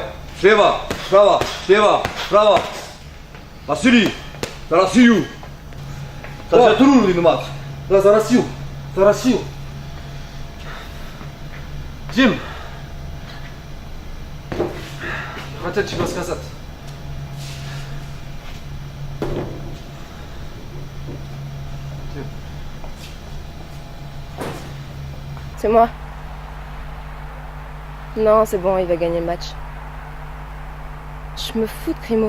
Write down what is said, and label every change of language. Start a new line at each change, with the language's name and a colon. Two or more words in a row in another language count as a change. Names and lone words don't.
Russian: Слева, справа, слева, справа. Василий, за Россию. Да. За трудный матч. Да, за Россию. За Россию. Дим! Хотел тебе сказать.
French: C'est moi. Non, c'est bon, il va gagner le match. Je me fous de Primo.